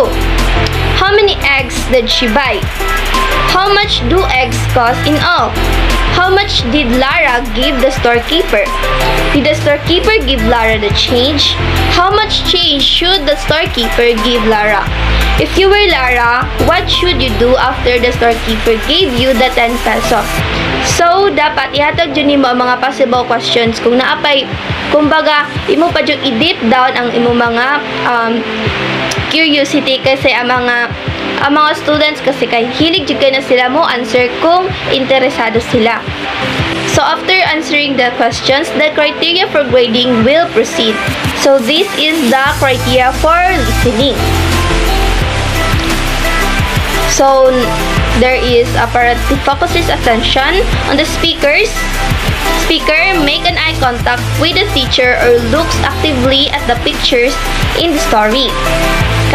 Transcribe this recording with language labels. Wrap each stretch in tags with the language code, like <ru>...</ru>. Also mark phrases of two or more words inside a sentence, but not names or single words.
<en>How many eggs did she buy? How much do eggs cost in all? How much did Lara give the storekeeper? Did the storekeeper give Lara the change? How much change should the storekeeper give Lara? If you were Lara, what should you do after the storekeeper gave you the 10 peso?</en> <ceb>So, dapat ihatag dyan nimo ang mga</ceb> <en>possible questions</en> <ceb>kung naapay, kumbaga, imo pa dyan i-</ceb> <en>deep down</en> <ceb>ang imo mga curiosity kasi ang mga students kasi kay hilig jud na sila mo answer kung interesado sila.</ceb> <en>So after answering the questions, the criteria for grading will proceed. So this is the criteria for listening. So there is apparently focuses attention on the speaker, make an eye contact with the teacher or looks actively at the pictures in the story.</en>